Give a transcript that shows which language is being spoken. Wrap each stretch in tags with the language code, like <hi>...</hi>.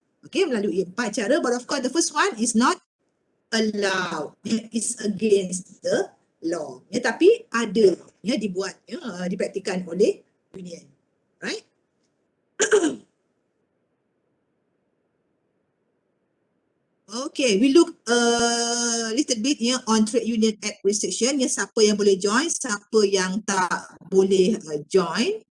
<en>Okay,</en> <ms>melalui 4 cara,</ms> <en>but of course the first one is not allowed. It's against the law.</en> <ms>Tapi ada dibuat dipraktikan oleh union.</ms> <en>Right? Okay, we look a little bit on Trade Union Act restriction.</en> <ms>Siapa yang boleh join, siapa yang tak boleh join.</ms>